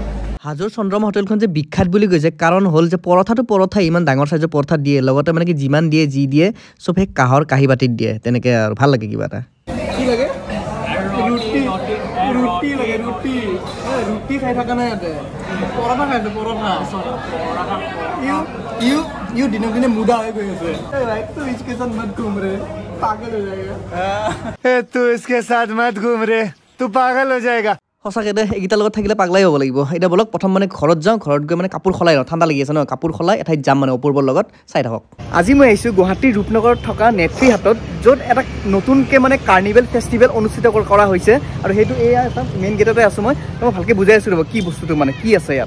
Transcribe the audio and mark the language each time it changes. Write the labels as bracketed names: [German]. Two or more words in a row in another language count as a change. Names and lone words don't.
[Assamese] হাজোৰ চন্দ্ৰমা হোটেলখন যে বিখ্যাত বুলি কৈছে কাৰণ হ'ল যে পৰঠা ইমান ডাঙৰ চাইজৰ পৰঠা দিয়ে লগতে মানে কি যিমান দিয়ে যি দিয়ে চব সেই কাঁহৰ কাঁহী বাতিত দিয়ে তেনেকৈ আৰু ভাল লাগে কিবা এটা কি লাগে ৰুটি লাগে ৰুটি খাই থকা নাই ইয়াতে পৰঠা খাইছে পৰঠা ইউ দিনক দিনে মুদা হৈ গৈ আছে [Hindi] तो इसके साथ मत घूम रे पागल हो जाएगा तू इसके साथ मत घूम रे तू पागल हो जाएगा [Assamese] সঁচাকৈ দে এইকেইটাৰ লগত থাকিলে পাগলাই হ'ব লাগিব এতিয়া বলক প্ৰথম মানে ঘৰত যাওঁ ঘৰত গৈ মানে কাপোৰ সলাই লওঁ ঠাণ্ডা লাগি আছে ন কাপোৰ সলাই এঠাইত যাম মানে অপূৰ্বৰ লগত চাই থাকক আজি মই আহিছোঁ গুৱাহাটীৰ ৰূপনগৰত থকা নেটফ্ৰী হাটত য'ত এটা নতুনকৈ মানে [English] carnival festival [Assamese] অনুষ্ঠিত কৰা হৈছে আৰু সেইটো এয়া এটা মেইন গেটতে আছোঁ মই ভালকৈ বুজাই আছোঁ ৰ'ব কি বস্তুটো মানে কি আছে ইয়াত